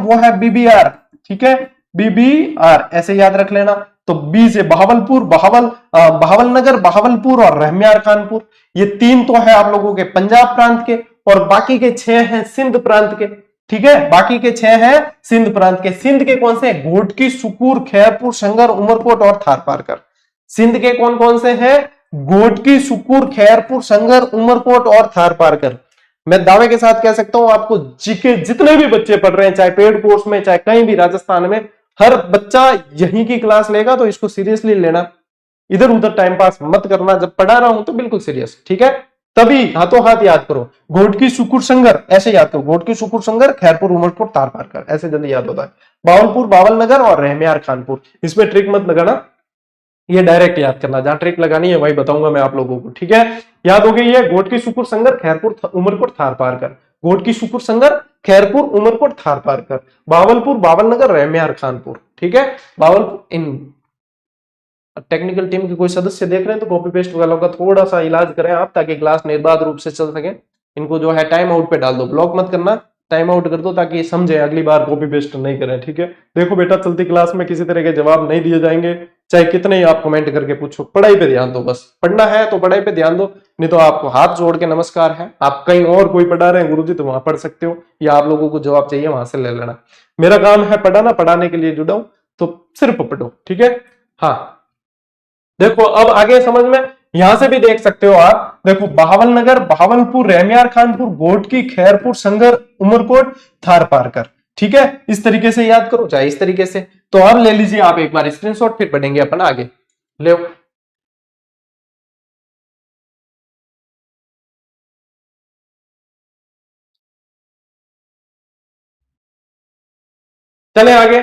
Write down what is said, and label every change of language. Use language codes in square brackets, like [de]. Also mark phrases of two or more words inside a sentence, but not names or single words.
[hi] वो है बीबीआर, ठीक है, बीबीआर ऐसे याद रख लेना। तो बी से बहावलपुर, बहावल नगर, बहावलपुर और रहम्यार खानपुर, ये 3 तो है आप लोगों के पंजाब प्रांत के। और बाकी के 6 हैं सिंध प्रांत के। ठीक है, बाकी के 6 हैं सिंध प्रांत के। सिंध के कौन से? घोटकी, सुकूर, खैरपुर, संगर, उमरकोट और थार पारकर। सिंध के कौन कौन से हैं? घोटकी, सुकूर, खैरपुर, संगर, उमरकोट और थार पारकर। मैं दावे के साथ कह सकता हूं आपको जीके जितने भी बच्चे पढ़ रहे हैं, चाहे [en] paid course [hi] में चाहे कहीं भी राजस्थान में, हर बच्चा यहीं की क्लास लेगा, तो इसको सीरियसली लेना, इधर उधर [en] time pass [hi] मत करना। जब पढ़ा रहा हूं तो बिल्कुल सीरियस, ठीक है? तभी हाथों हाथ याद करो। घोटकी, सुकुर, संगर ऐसे याद करो। घोटकी, सुकुर, संगर, खैरपुर, उमरकोट, तार पारकर, ऐसे जल्दी याद होता है। बावलपुर, बावल नगर और रहमियार खानपुर, इसमें ट्रिक मत लगाना, ये डायरेक्ट याद करना। जहां ट्रिक लगानी है वही बताऊंगा मैं आप लोगों को, ठीक है? याद हो गई है? घोटकी, सुकुर, संगर, खैरपुर, उमरकोट, थार पारकर। घोटकी, सुकुर, संगर, खैरपुर, उमरकोट, थार पारकर। बावलपुर, बावल नगर, रहमियार खानपुर, ठीक है? बावलपुर। इन [en] technical team [hi] के कोई सदस्य देख रहे हैं तो [en] copy paste [hi] वालों का थोड़ा सा इलाज करें आप, ताकि क्लास निर्बाध रूप से चल सके। इनको जो है [en] time out [hi] पे डाल दो, ब्लॉक मत करना, [en] time out [hi] कर दो, ताकि समझे, अगली बार [en] copy paste [hi] नहीं करें, ठीक है? देखो बेटा, चलती क्लास में किसी तरह के जवाब नहीं दिए जाएंगे, चाहे कितने ही आप कमेंट करके पूछो। पढ़ाई पे ध्यान दो, बस पढ़ना है तो पढ़ाई पे ध्यान दो, नहीं तो आपको हाथ जोड़ के नमस्कार है। आप कहीं और कोई पढ़ा रहे हैं गुरुजी तो वहां पढ़ सकते हो, या आप लोगों को जवाब चाहिए वहां से ले लेना। मेरा काम है पढ़ाना, पढ़ाने के लिए जुड़ा हूं, तो सिर्फ पढ़ो, ठीक है? हाँ, देखो अब आगे समझ में, यहां से भी देख सकते हो आप। देखो, बहावल नगर, बहावलपुर, रहमियार खानपुर, घोटकी, खैरपुर, संगर, उमरकोट, थार पारकर, ठीक है? इस तरीके से याद करो, चाहे इस तरीके से। तो अब ले लीजिए आप एक बार स्क्रीनशॉट, फिर पढ़ेंगे अपन आगे। ले चले आगे।